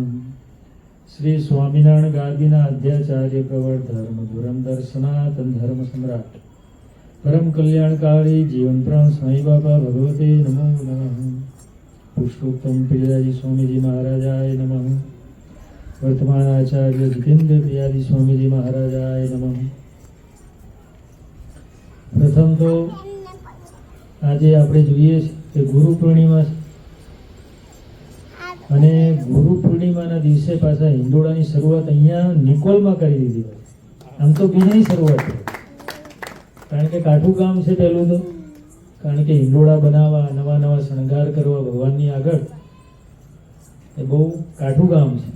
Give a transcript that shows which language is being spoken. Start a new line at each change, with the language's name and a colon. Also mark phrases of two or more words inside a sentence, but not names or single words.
Sanskrit: श्री स्वामीनारायण गार्गीना अध्याचार्य प्रवर धर्म धुरंधर सनातन धर्म सम्राट परम कल्याणकारी जीवन प्राण स्वामी बाबा भगवते नमो नमः। पुरुषोत्तम प्रियाजी स्वामीजी महाराजाय नमः। वर्तमान आचार्य जितेंद्र प्रियाजी स्वामीजी महाराजाय नमः।
Gujarati: પ્રથમ તો આજે આપણે જોઈએ કે ગુરુ પૂર્ણિમા અને ગુરુ પૂર્ણિમાના દિવસે પાછા હિંડોળાની શરૂઆત અહીંયા નિકોલમાં કરી દીધી હોય. આમ તો બીજની શરૂઆત છે, કારણ કે કાઠું કામ છે પહેલું તો, કારણ કે હિંડોળા બનાવવા, નવા નવા શણગાર કરવા ભગવાનની આગળ એ બહુ કાઠું કામ છે.